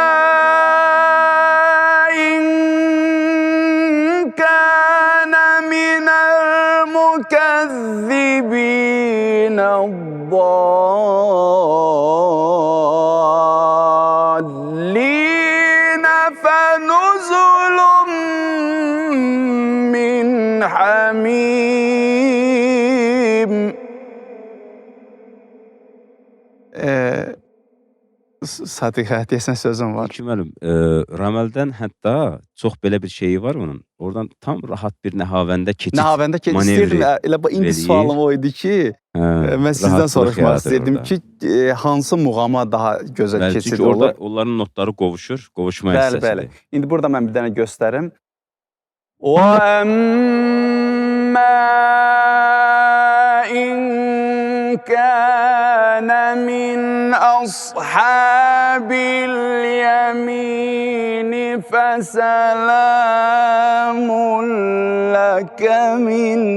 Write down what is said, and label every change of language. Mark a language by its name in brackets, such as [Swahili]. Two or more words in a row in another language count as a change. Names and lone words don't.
[Arabic] إِن كَانَ مِنَ الْمُكَذِّبِينَ الضَّالِّينَ فَنُزُلٌ مِّنْ حَمِيمٍ. [Azerbaijani] Sadiqə, deyəsən sözüm var. İlkin müəllim, rəməldən hətta çox belə bir şeyi var onun. Oradan tam rahat bir nəhavəndə keçid Nəhavəndə ki, manevri istəyirdim, elə bu indi eləyir. sualım o idi ki, mən sizdən rahatlıq soruşmaq yaradır istəyirdim orada. ki, hansı muğama daha gözəl Bəli, keçid çünki orada olur? onların notları qovuşur, qovuşma Bəli, hissəsidir. bəli. İndi burada mən bir dənə göstərim. [Arabic] وَأَمَّا إِن كَانَ مِنْ أَصْحَابِ الْيَمِينِ فَسَلَامٌ لَكَ مِنْ